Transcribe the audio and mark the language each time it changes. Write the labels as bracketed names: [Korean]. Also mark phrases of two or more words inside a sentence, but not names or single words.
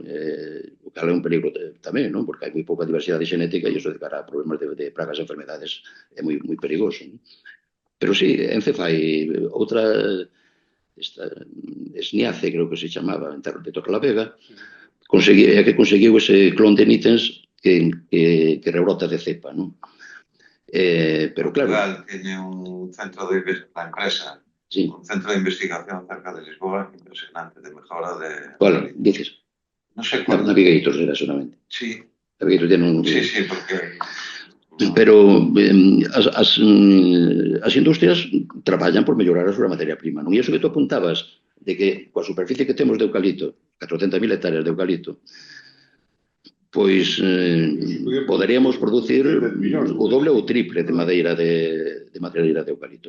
[Galician] O cal é un peligro tamén, non? Porque hai moi pouca diversidade xenética e iso de cara a problemas de pragas e enfermedades é moi perigoso, non? Pero sí, Ence fai outra... Esniace, creo que se chamaba, en terra de Torrelavega, que conseguiu ese clon de nítens que rebrota de cepa, non? Pero claro... [Spanish] Tiene un centro de la empresa, un centro de investigación cerca de Lisboa impresionante, de mejora de... ¿Cuál dices? No sé cuál. Navigator era solamente. Sí. Navigator tiene un... Sí, porque... [Galician] Pero as industrias traballan por mellorar a súa materia prima, non? E iso que tu apuntabas de que coa superficie que temos de eucalipto, 400.000 hectáreas de eucalipto, pois poderíamos producir o doble ou triple de madeira de eucalipto.